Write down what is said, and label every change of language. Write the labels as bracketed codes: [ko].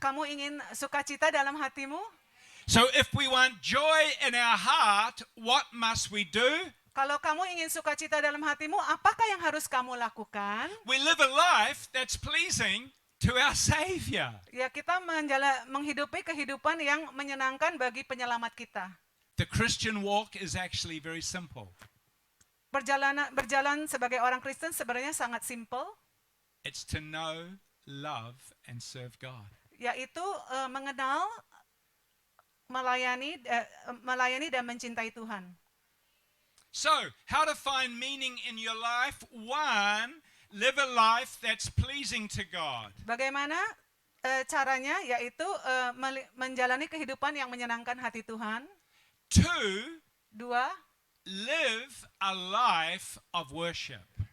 [id] Kamu ingin sukacita dalam hatimu? [en] So if we want joy in our heart, what must we do? [id] Kalau kamu ingin sukacita dalam hatimu, apakah yang harus kamu lakukan? [en] We live a life that's pleasing to our Savior. [id] Ya, kita menghidupi kehidupan yang menyenangkan bagi penyelamat kita. [en] The Christian walk is actually very simple. [id] Berjalan sebagai orang Kristen sebenarnya sangat simple, [en] It's to know, love, and serve God. [id] yaitu mengenal, melayani dan mencintai Tuhan. [en] So, how to find meaning in your life? One, live a life that's pleasing to God. [id] Bagaimana caranya? Yaitu menjalani kehidupan yang menyenangkan hati Tuhan. 2, 2, [en] live a life of worship.